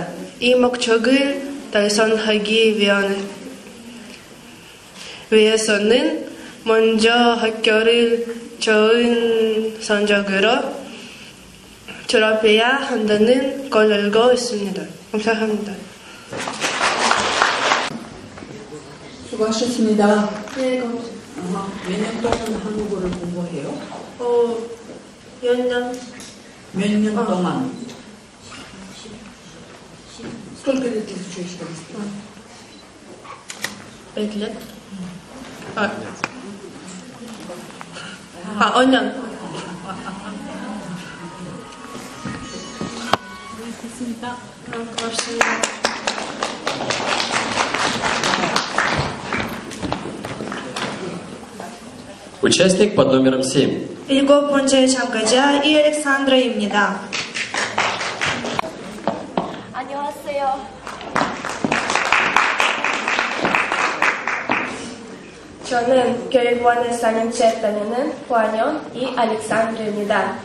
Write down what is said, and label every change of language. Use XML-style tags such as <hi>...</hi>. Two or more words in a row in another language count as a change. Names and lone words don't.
<ko>이 목적을 달성하기 위해서는 먼저 학교를 좋은 성적으로 졸업해야 한다는 걸 알고 있습니다. 감사합니다. 수고하셨습니다. 네, 몇 년 동안 한국어를 공부해요? 몇 년? 몇 년 동안?</ko> <ru>Сколько лет ты изучаешь русский? 5 лет.</ru> <ko>5년. 고맙습니다.</ko> <ru>Участник под номером 7.</ru> <ko>7번째 참가자 이알렉산드라입니다. 안녕하세요. 저는 교육원에 4년째 다니는 9학년 이알렉산드라입니다.</ko>